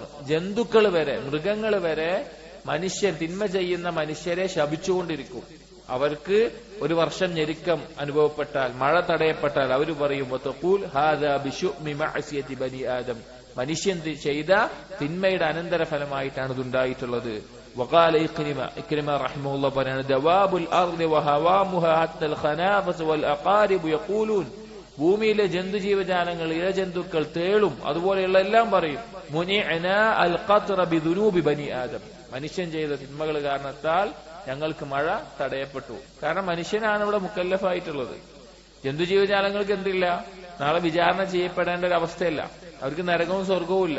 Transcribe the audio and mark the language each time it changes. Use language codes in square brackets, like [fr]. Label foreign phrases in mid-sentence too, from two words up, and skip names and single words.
[ml] ജന്തുക്കൾ വരെ, മൃഗങ്ങൾ വരെ തിന്മ ചെയ്യുന്ന മനുഷ്യരെ ശപിച്ചുകൊണ്ടിരിക്കും. അവർക്ക് ഒരു വർഷം ഞെരുക്കം അനുഭവപ്പെട്ടാൽ, മഴ തടയപ്പെട്ടാൽ അവർ പറയും, മനുഷ്യൻ ചെയ്ത തിന്മയുടെ അനന്തരഫലമായിട്ടാണ് ഇതുണ്ടായിട്ടുള്ളത്. [ar] وقال إكرمة رحمه الله പറയാണ്, دواب الأرض وهوامها حتى الخنافس والأقارب يقولون, [ml] ഭൂമിയിലെ ജന്തുജീവജാലങ്ങൾ, ഇഴജന്തുക്കൾ, തേളും അതുപോലെയുള്ള എല്ലാം പറയും, [ar] منعنا القطر بذنوب بني آدم, [ml] മനുഷ്യൻ ചെയ്ത തിന്മകൾ കാരണത്താൽ ഞങ്ങൾക്ക് മഴ തടയപ്പെട്ടു. കാരണം മനുഷ്യനാണ് ഇവിടെ മുക്കല്ലഫായിട്ടുള്ളത്. ജന്തുജീവജാലങ്ങൾക്ക് എന്തില്ല, നാളെ വിചാരണ ചെയ്യപ്പെടേണ്ട ഒരു അവസ്ഥയല്ല, അവർക്ക് നരകവും സ്വർഗവും ഇല്ല.